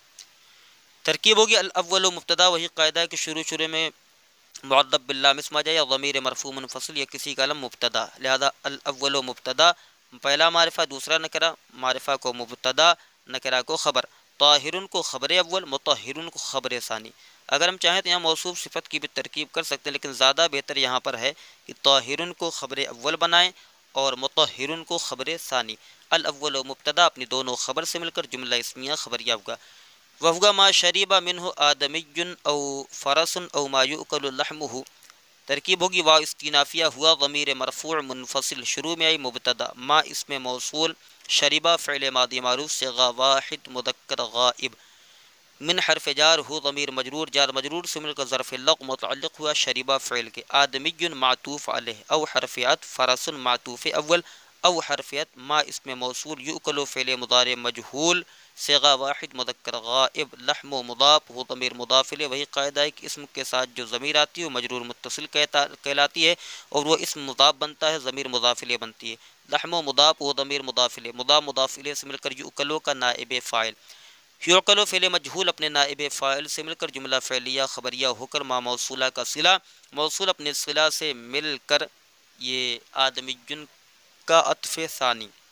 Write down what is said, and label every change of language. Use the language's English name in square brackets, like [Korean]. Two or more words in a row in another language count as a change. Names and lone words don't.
[Urdu] ترکیب ہوگی الاول مبتدا، وہی قاعدہ ہے کہ شروع میں معدب باللام اسم آ جائے یا ضمیر مرفوع منفصل یا کسی کا علم مبتدا، لہذا الاول مبتدا، پہلا معرفہ، دوسرا نکرہ، معرفہ کو مبتدا، نکرہ کو خبر، طاہر کو خبر اول، مطہر کو خبر ثانی۔ اگر ہم چاہیں تو یہاں موصوف صفت کی بھی ترکیب کر سکتے ہیں، لیکن زیادہ بہتر یہاں پر ہے کہ طاہر کو خبر اول بنائیں اور مطہر کو خبر ثانی۔ الاول مبتدا اپنی دونوں خبر سے مل کر جملہ اسمیہ خبریہ ہوگا۔ [Arabic] وَهُوَ مَا شَرِبَ مِنْهُ آدَمِيٌّ أَوْ فَرَسٌ أَوْ مَا يُؤْكَلُ لَحْمُهُ۔ [Urdu] ترکیب ہوگی واو استینافیہ، ہوا ضمیر مرفوع منفصل، شروع میں آئی مبتدا، ما اسم موصول، شربہ فعل ماضی معروف صیغہ واحد مذکر غائب، من حرف جار ہو ضمیر مجرور، جار مجرور سے مل کر ظرف لغو متعلق ہوا شربہ فعل کے، آدمی معطوف علیہ، او حرف عطف، فرس معطوف اول، او حرف عطف، ما اسم موصول، یؤکل فعل مضارع مجہول صیغہ واحد مذکر غائب، لحم و مضاف ہو ضمیر مضاف الیہ، وہی قاعدہ ہے کہ اسم کے ساتھ جو ضمیر آتی ہے وہ مجرور متصل کہلاتی ہے، اور وہ اسم مضاف بنتا ہے، ضمیر مضاف الیہ بنتی ہے۔ لحم و مضاف ہو ضمیر مضاف الیہ، مضاف الیہ سے مل کر یؤکلو کا نائب فاعل، یعقلو فعل مجہول اپنے نائب فاعل سے مل کر جملہ فعلیہ خبریہ ہو کر ما موصولہ کا صلہ، موصول اپنے صلہ سے مل کر یہ آدمی جن کا عطف ثانی،